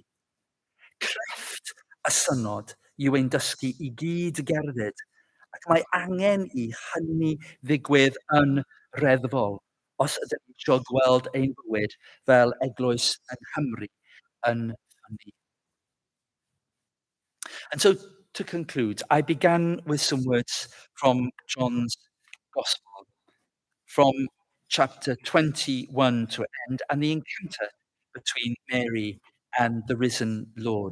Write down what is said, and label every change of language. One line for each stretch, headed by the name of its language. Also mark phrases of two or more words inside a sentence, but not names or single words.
Welsh: Crefft y synod yw ein dysgu i gyd gerdded, ac mae angen i hynny ddigwydd yn reddfol os ydym ni eisiau gweld ein bywyd fel eglwys yng Nghymru yn hynny.
English: And so, to conclude, I began with some words from John's Gospel, from chapter 21 to end, and the encounter between Mary and the risen Lord.